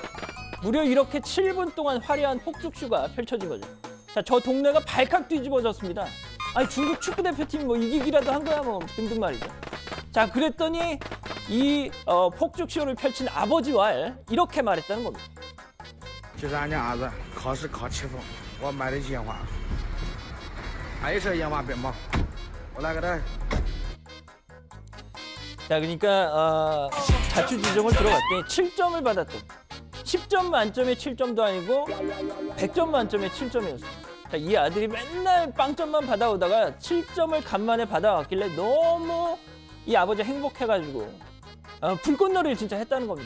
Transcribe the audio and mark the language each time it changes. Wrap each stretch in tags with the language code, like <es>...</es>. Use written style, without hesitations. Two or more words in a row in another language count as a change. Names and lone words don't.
<ko>무려 이렇게 7분 동안 화려한 폭죽쇼가 펼쳐진 거죠. 자, 저 동네가 발칵 뒤집어졌습니다. 아니, 중국 축구 대표팀이 뭐 이기기라도 한 거야 뭐 등등 말이죠. 자, 그랬더니 이 폭죽쇼를 펼친 아버지 왈 이렇게 말했다는 겁니다.</ko> <zh>就是俺家儿子考试考7分，我买的烟花，还有烟花鞭炮，我来给他。</zh> <ko>자, 그러니까 자초지종을 들어갔더니 7점을 받았던 10점 만점에 7점도 아니고 100점 만점에 7점이었어요. 자, 이 아들이 맨날 빵점만 받아오다가 7점을 간만에 받아왔길래 너무 이 아버지가 행복해가지고 불꽃놀이를 진짜 했다는 겁니다.</ko>